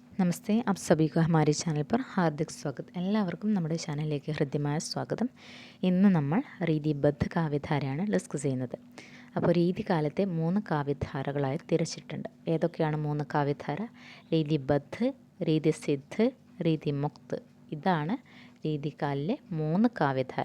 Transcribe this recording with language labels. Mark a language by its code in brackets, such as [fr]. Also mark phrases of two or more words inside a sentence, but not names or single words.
[hi] नमस्ते, आप सभी को हमारे चैनल पर हार्दिक स्वागत। [ml] എല്ലാവർക്കും നമ്മുടെ ചാനലിലേക്ക് ഹൃദ്യമായ സ്വാഗതം. ഇന്ന് നമ്മൾ രീതിബദ്ധ കാവ്യധാരയാണ് ഡിസ്കസ് ചെയ്യുന്നത്. അപ്പോൾ രീതികാലത്തെ 3 കാവ്യധാരകളായി തിരിച്ചിട്ടുണ്ട്. ഏതൊക്കെയാണ് 3 കാവ്യധാര? രീതിബദ്ധ്, രീതിസിദ്ധ്, രീതിമുക്ത്. ഇതാണ് രീതികാലിലെ 3 കാവ്യധാര.